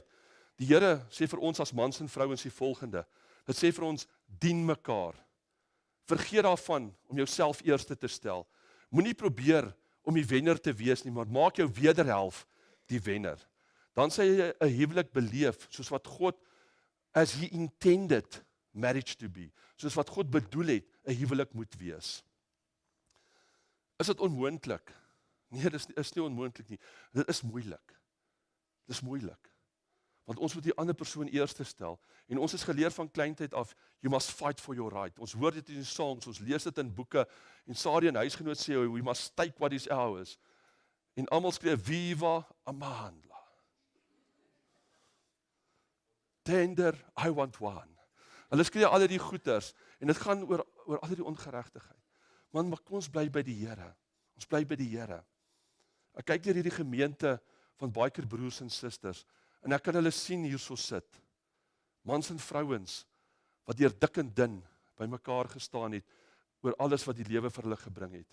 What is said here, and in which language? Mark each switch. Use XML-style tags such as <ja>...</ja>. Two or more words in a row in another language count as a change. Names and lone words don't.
<af>Die Here sê vir ons as mans en vrouens die volgende. Dit sê vir ons, dien mekaar. Vergeet daarvan om jouself eerste te stel. Moenie probeer om die wenner te wees nie, maar maak jou wederhelf die wenner. Dan sê jy 'n huwelik beleef, soos wat God,</af> <en>as he intended marriage to be,</en> <af>soos wat God bedoel het, 'n huwelik moet wees. Is dit onmoontlik? Nee, dit is nie onmoontlik nie. Dit is moeilik. Dit is moeilik. Want ons moet die ander persoon eerste stel. En ons is geleer van kleintyd af,</af> <en>you must fight for your right.</en> <af>Ons hoor dit in songs, ons lees dit in boeke, en Sarie en huisgenoot sê,</af> <en>we must take what is ours.</en> <af>En almal skree,</af> <zu>viva Amandla.</zu> <en>Tender, I want one.</en> <af>Hulle skree al die goeters, en dit gaan oor al die ongeregtigheid. Man, maar kom ons bly by die Here. Ons bly by die Here. Ek kyk deur hierdie gemeente van Biker broers en susters, en ek kan hulle sien hierso sit. Mans en vrouens, wat deur dik en dun by mekaar gestaan het, oor alles wat die lewe vir hulle gebring het.</af>